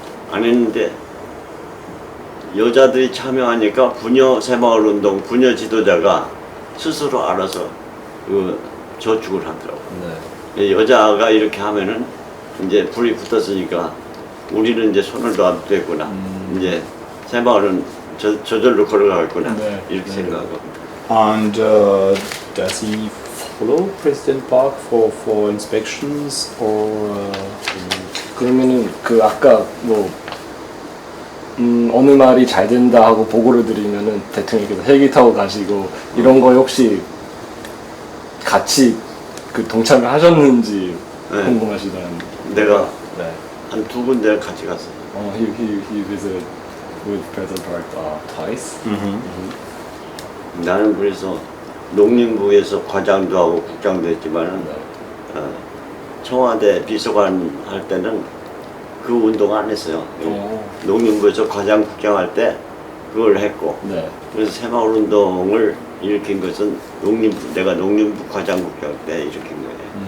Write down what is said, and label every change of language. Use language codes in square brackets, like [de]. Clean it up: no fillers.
[ko] 안 했는데 여자들이 참여하니까 새마을운동 부녀 지도자가 스스로 알아서 그 저축을 하더라고. 네. 여자가 이렇게 하면은 이제 불이 붙었으니까 우리는 이제 손을 놔도 되구나. 이제 새마을은 저절로 걸어가겠구나. 네. 이렇게 네. 생각하고. [en] And does he follow President Park for inspections or? [ko] 그러면은 아까 뭐 어느 말이 잘 된다 하고 보고를 드리면은 대통령께서 헬기 타고 가시고 이런 거에 혹시 같이 동참을 하셨는지 네. 궁금하시다는. 내가 네. 한 2군데 같이 갔어. [en] He visited with President Park twice. [ko] 나는 그래서 농림부에서 과장도 하고 국장도 했지만은 청와대 비서관 할 때는 그 운동 안 했어요. 농림부에서 과장 국장 할 때 그걸 했고 네. 그래서 새마을 운동을 일으킨 것은 내가 농림부 과장 국장 때 일으킨 거예요.